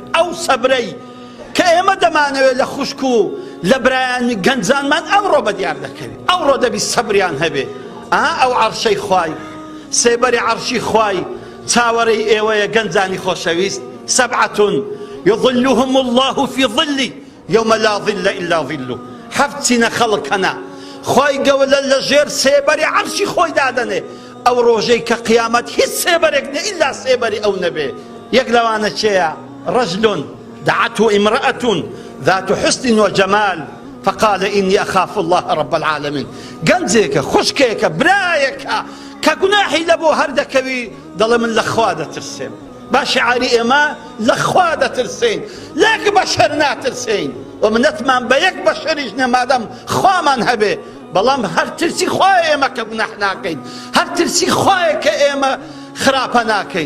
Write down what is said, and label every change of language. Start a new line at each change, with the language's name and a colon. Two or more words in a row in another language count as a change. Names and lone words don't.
Central Kurdish: ئەو سەبرەی کە ئێمە دەمانەوێت لە خوشک و لە برایانی گەنجانمان ئەمڕۆ بەدیار دەکەوێت. ئەوڕۆ دەبی سەبریان هەبێ. ئەو عەرشەی خوای، سێبەری عەرشی خوای چاوەڕێی ئێوەیە گەنجانی خۆشەویست.
Arabic: سەبعەة یظلهم الله في ظلی یوم لا ظل إلا ظله.
Central Kurdish: هەفت چینە خەڵک هەنا خوای گەورە لە ژێر سێبەری عەرشی خۆی دادەنێ. ئەو ڕۆژەی کە قیامەت هیچ سێبەرێک نە ئیلا سێبەری ئەو نەبێ. یەک لەوانە چێیە؟
Arabic: رجل دعته امرأة ذات حسن وجمال فقال إني أخاف الله رب العالمين.
Central Kurdish: گەنجێکە، خوشکێکە، برایەکە کە گوناحی لەبۆ هەردەکەوی دەڵێ من لە خوا دەترسێم. با شعاری ئێمە لە خوا دەترسین، لەک بەشەر ناترسین. ومنەتمان بە یەک بەشەریش نەمادەم خوامان هەبێ، بەڵام هەر ترسی خوایە ئێمە کە گوناح ناکەین، هەر ترسی خوایە کە ئێمە خراپە ناکەین.